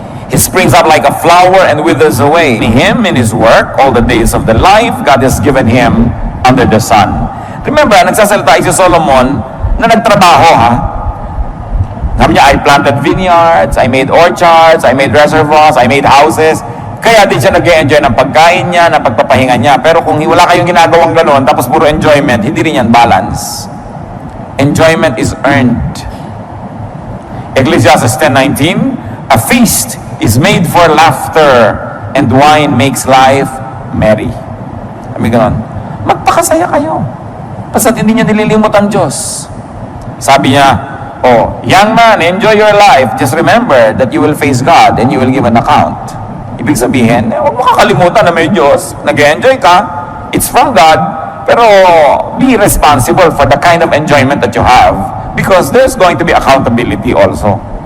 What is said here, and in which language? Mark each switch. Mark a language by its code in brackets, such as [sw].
[en] He springs up like a flower and withers away. Him in his work, all the days of the life God has given him under the sun. Remember, [tl] nagsasalita si Solomon na nagtrabaho, ha? Sabi niya, [en] I planted vineyards, I made orchards, I made reservoirs, I made houses. [tl] Kaya din siya nag-enjoy ng pagkain niya, ng pagpapahinga niya. Pero kung wala kayong ginagawang gano'n, tapos puro enjoyment, hindi rin yan balance. [en] Enjoyment is earned. Ecclesiastes 10:19, a feast is made for laughter, and wine makes life merry. [tl] Sabi gano'n, magpakasaya kayo. Basta't hindi niya nililimot ang Diyos. Sabi niya, oh, [en] young man, enjoy your life. Just remember that you will face God and you will give an account. [tl] Ibig sabihin, huwag mo kakalimutan na may Diyos. Nag-enjoy ka, [en] it's from God, pero be responsible for the kind of enjoyment that you have because there's going to be accountability also.